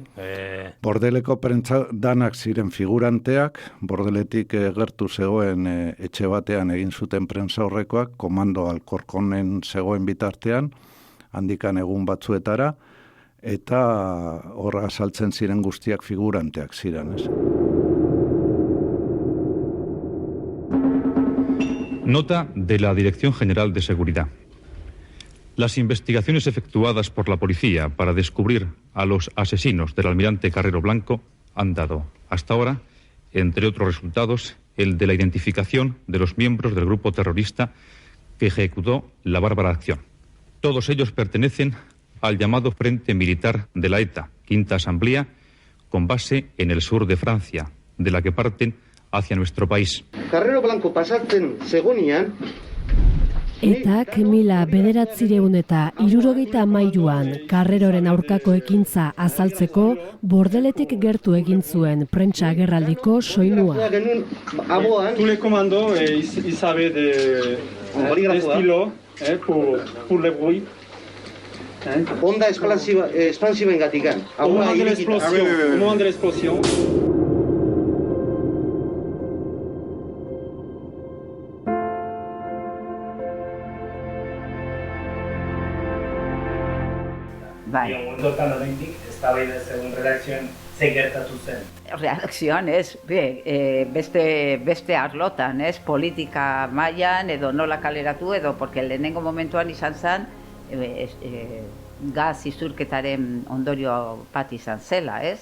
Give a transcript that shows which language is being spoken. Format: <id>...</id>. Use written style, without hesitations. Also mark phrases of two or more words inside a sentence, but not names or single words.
<eu>Bordeleko prentsa danak ziren figuranteak, Bordeletik gertu zegoen etxe batean egin zuten prentsaurrekoak, komando Alkorkonen zegoen bitartean, handikan egun batzuetara, eta horra azaltzen ziren guztiak figuranteak ziren, ez?</eu> <es>Nota de la Dirección General de Seguridad. Las investigaciones efectuadas por la policía para descubrir a los asesinos del almirante Carrero Blanco han dado, hasta ahora, entre otros resultados, el de la identificación de los miembros del grupo terrorista que ejecutó la bárbara acción. Todos ellos pertenecen al llamado Frente Militar de la ETA, Quinta Asamblea, con base en el sur de Francia, de la que parten hacia nuestro país.</es> <eu>Carrero Blanco pasatzen zegonean, Etak 1900 eta 1973an Carreroren aurkako ekintza azaltzeko Bordeletik gertu egin zuen prentsa agerraldiko soinua.</eu> <fr>Tous les commandos, ils savaient des stylos pour le bruit.</fr> <es>Onda expansiva</es> <eu>engatikan.</eu> <fr>Au moment de l'explosion.</fr> <eu>Bai. Ondotan oraindik eztabaida zegoen redakzioan ze gertatu zen. Redakzioan, ez, beste arlotan, ez, politika mailan edo nola kaleratu edo, porque lehenengo momentuan izan zen gaz izurketaren ondorio bat izan zela, ez?</eu>